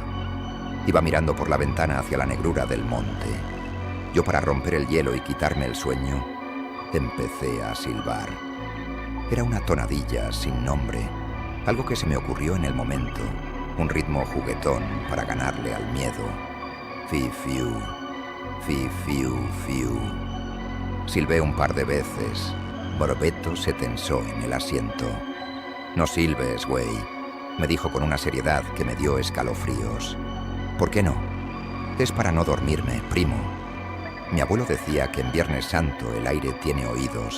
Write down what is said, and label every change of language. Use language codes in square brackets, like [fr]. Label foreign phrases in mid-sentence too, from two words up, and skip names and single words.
[es] Iba mirando por la ventana hacia la negrura del monte. Yo, para romper el hielo y quitarme el sueño, empecé a silbar. Era una tonadilla sin nombre, algo que se me ocurrió en el momento, un ritmo juguetón para ganarle al miedo. Fi-fiu, fi-fiu, fiu. Silbé un par de veces. Beto se tensó en el asiento. «No silbes, güey», me dijo con una seriedad que me dio escalofríos. «¿Por qué no? Es para no dormirme, primo. Mi abuelo decía que en Viernes Santo el aire tiene oídos.